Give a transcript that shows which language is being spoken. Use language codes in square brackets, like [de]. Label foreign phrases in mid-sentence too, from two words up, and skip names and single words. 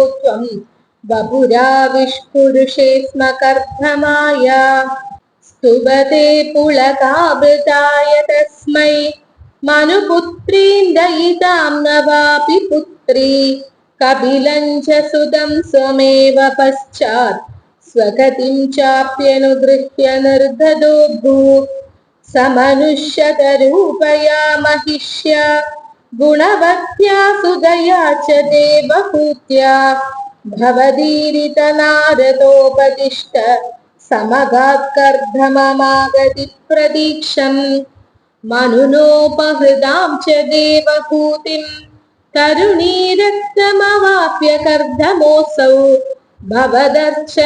[sa] ത്വം ബപുരാവിഷ്പുരുഷേ സ്മ കർദ്ധമായ സ്തുവതേ പുളകാവൃതായ തസ്മൈ മനുപുത്രീന്ദയിതാം നവാപി പുത്രീ കപിലം ച സുതം സ്വമേവ പശ്ചാത് സ്വഗതിം ചാപ്യനുഗൃഹ്യ നിർദദോ ഭൂ സമനുഷ്യതരൂപയാ महिष्य गुणवत्या सुदया च देवहूत्या भवदीरित नारदोपदिष्ट समगात्कर्धममागति प्रदीक्षम् मनुनोपहृदां च देवहूतिं तरुणीरक्तमवाप्य कर्धमोऽसौ भवदर्चन